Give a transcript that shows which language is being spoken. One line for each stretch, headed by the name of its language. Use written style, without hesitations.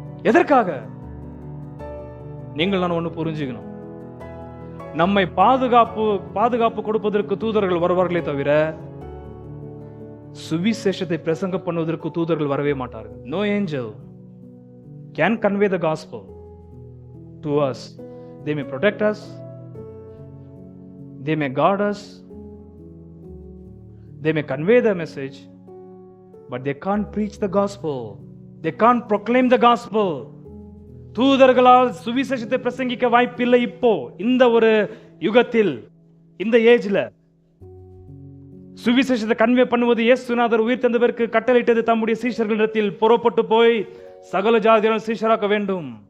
Tamil: எதற்காக? நீங்கள் நான் ஒண்ணு புரிஞ்சுக்கணும். நம்மை பாதுகாப்பு கொடுப்பதற்கு தூதர்கள் வருவார்களே தவிர சுவிசேஷத்தை பிரசங்க பண்ணுவதற்கு தூதர்கள் வரவே மாட்டார்கள்.
English: No angel can convey the gospel to us. They may protect us, they may guard us, they may convey the message, but they can't preach the gospel. They can't proclaim the gospel.
Tamil: தூதர்களால் சுவிசேஷத்தை பிரசங்கிக்க வாய்ப்பில்லை. இப்போ இந்த ஒரு யுகத்தில், இந்த ஏஜ்ல சுவிசேஷத்தை கன்வே பண்ணுவது இயேசுநாதர் உயிர் தந்தவருக்கு கட்டளையிட்டது தம்முடைய சீஷர்களிடத்தில் புறப்பட்டு போய் சகல ஜாதியாரும் சீஷராக்க வேண்டும்.